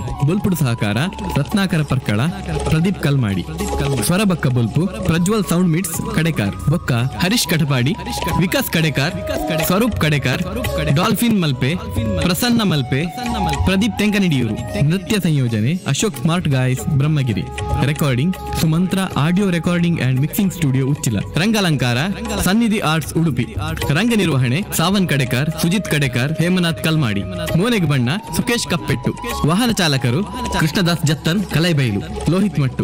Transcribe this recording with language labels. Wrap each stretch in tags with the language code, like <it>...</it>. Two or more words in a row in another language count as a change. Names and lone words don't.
<tcy>ಬೊಲ್ಪುಡು ಸಹಕಾರ ರತ್ನಾಕರ ಪರ್ಕಳ, ಪ್ರದೀಪ್ ಕಲ್ಮಾಡಿ, ಸ್ವರ ಬಕ್ಕ ಬೊಲ್ಪು ಪ್ರಜ್ವಲ್ ಸೌಂಡ್ ಮಿಟ್ಸ್ ಕಡೆಕಾರ್, ಬೊಕ್ಕ ಹರೀಶ್ ಕಟಪಾಡಿ, ವಿಕಾಸ್ ಕಡೆಕಾರ್, ಸ್ವರೂಪ್ ಕಡೆಕಾರ್, ಡಾಲ್ಫಿನ್ ಮಲ್ಪೆ, ಪ್ರಸನ್ನ ಮಲ್ಪೆ, ಪ್ರದೀಪ್ ತೆಂಕನಿಡಿಯೂರು.</tcy> <kn>ನೃತ್ಯ ಸಂಯೋಜನೆ ಅಶೋಕ್ ಸ್ಮಾರ್ಟ್ ಗಾಯ್ಸ್ ಬ್ರಹ್ಮಗಿರಿ.</kn> <en>Recording Sumantra Audio Recording and Mixing Studio Uchila.</en> <kn>ರಂಗಾಲಂಕಾರ ಸನ್ನಿಧಿ ಆರ್ಟ್ಸ್ ಉಡುಪಿ. ರಂಗ ನಿರ್ವಹಣೆ ಸಾವನ್ ಕಡೆಕಾರ್, ಸುಜಿತ್ ಕಡೆಕಾರ್, ಹೇಮನಾಥ್ ಕಲ್ಮಾಡಿ.</kn> <tcy>ಮೋನೆಗೆ ಬಣ್ಣ ಸುಕೇಶ್ ಕಪ್ಪೆಟ್ಟು.</tcy> <kn>ವಾಹನ ಚಾಲಕರು ಕೃಷ್ಣದಾಸ್ ಜತ್ತನ್ ಕಲೈಬೈಲು, ಲೋಹಿತ್ ಮಟ್ಟು.</kn>